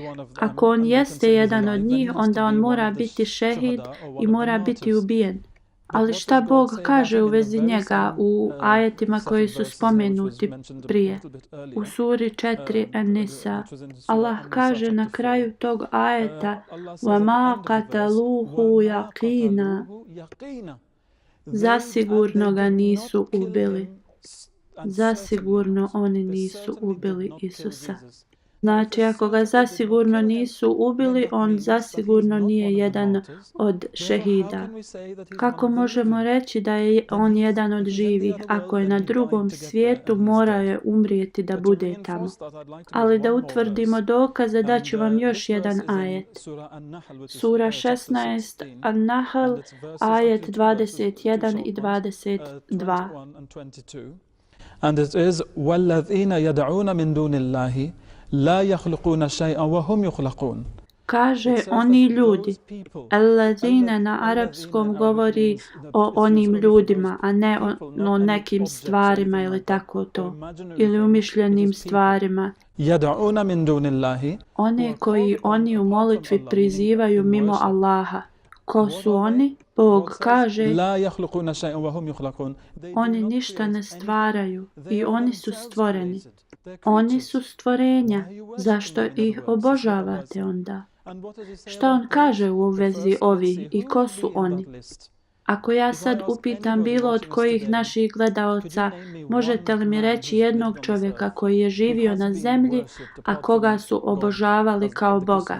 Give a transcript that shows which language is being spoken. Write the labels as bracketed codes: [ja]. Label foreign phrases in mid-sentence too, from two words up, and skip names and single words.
[bs] Ako on jeste jedan od njih, onda on mora biti šehid i mora biti ubijen. Ali šta Bog kaže u vezi njega u ajetima koji su spomenuti prije? U suri 4 An-Nisa Allah kaže na kraju tog ajeta [ar] وَمَا قَتَلُوهُ يَقِينًا. [bs] Zasigurno ga nisu ubili. Zasigurno oni nisu ubili Isusa. Znači, ako ga zasigurno nisu ubili, on zasigurno nije jedan od šehida. Kako možemo reći da je on jedan od živih, ako je na drugom svijetu, morao je umrijeti da bude tamo? Ali da utvrdimo dokaze, daću vam još jedan ajet. Sura 16, An-Nahl, ajet 21 i 22. [en] And it is [ar] وَالَّذِينَ يَدْعُونَ مِن دُونِ اللَّهِ لا يخلقون شيئا وهم يخلقون. [bs] Kaže oni ljudi, allazine na arapskom govori o onim ljudima, a ne o nekim stvarima ili tako to, ili umišljenim stvarima. [ar] يدعون من دون الله. [bs] One koji oni u molitvi prizivaju mimo Allaha. Ko su oni? Bog kaže, [ar] لا يخلقون شيئا وهم يخلقون. [bs] Oni ništa ne stvaraju i oni su stvoreni. Oni su stvorenja. Zašto ih obožavate onda? Šta on kaže u vezi ovih i ko su oni? Ako ja sad upitam bilo od kojih naših gledaoca, možete li mi reći jednog čovjeka koji je živio na zemlji, a koga su obožavali kao Boga?